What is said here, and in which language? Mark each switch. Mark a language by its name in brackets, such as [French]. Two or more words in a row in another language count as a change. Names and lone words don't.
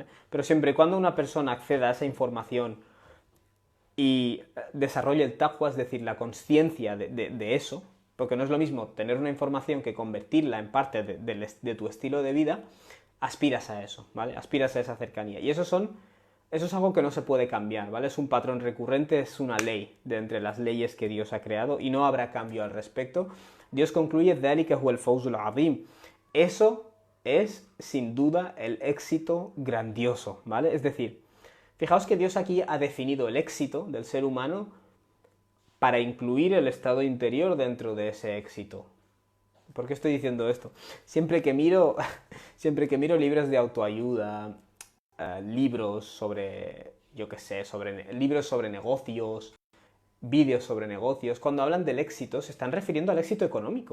[Spanish] Pero siempre y cuando una persona acceda a esa información y desarrolle el taqwa, es decir, la conciencia de eso, porque no es lo mismo tener una información que convertirla en parte de tu estilo de vida, aspiras a eso, ¿vale? Aspiras a esa cercanía. Y eso es algo que no se puede cambiar, ¿vale? Es un patrón recurrente, es una ley de entre las leyes que Dios ha creado y no habrá cambio al respecto. Dios concluye, [Arabic] ذَلِكَ هُوَ الْفَوْزُ الْعَظِيمُ. [Spanish] Eso es, sin duda, el éxito grandioso, ¿vale? Es decir, fijaos que Dios aquí ha definido el éxito del ser humano para incluir el estado interior dentro de ese éxito. ¿Por qué estoy diciendo esto? Siempre que miro libros de autoayuda, libros sobre, yo qué sé, libros sobre negocios, vídeos sobre negocios, cuando hablan del éxito se están refiriendo al éxito económico.